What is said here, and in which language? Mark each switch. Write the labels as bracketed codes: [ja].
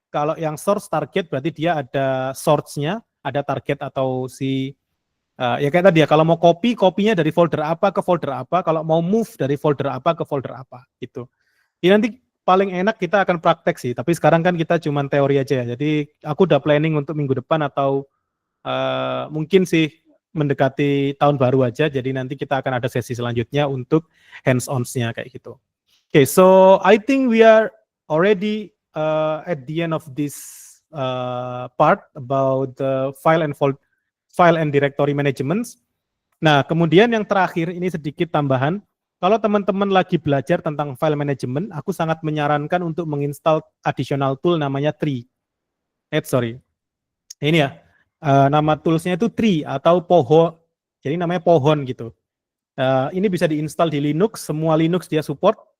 [id] Kalau yang source target berarti dia ada source-nya, ada target atau si ya kayak tadi ya, kalau mau kopinya dari folder apa ke folder apa, kalau mau move dari folder apa ke folder apa gitu. Ini nanti paling enak kita akan praktek sih, tapi sekarang kan kita cuma teori aja ya. Jadi aku udah planning untuk minggu depan atau mungkin sih mendekati tahun baru aja, jadi nanti kita akan ada sesi selanjutnya untuk hands-ons-nya kayak gitu. [en] Okay, so I think we are already at the end of this part about the file and directory management. [id] Nah, kemudian yang terakhir ini sedikit tambahan. Kalau teman-teman lagi belajar tentang file management, aku sangat menyarankan untuk menginstal [en] additional tool [id] namanya tree. Ini ya, nama toolsnya itu tree atau pohon. Jadi namanya pohon gitu. Ini bisa diinstal di Linux, semua Linux dia support.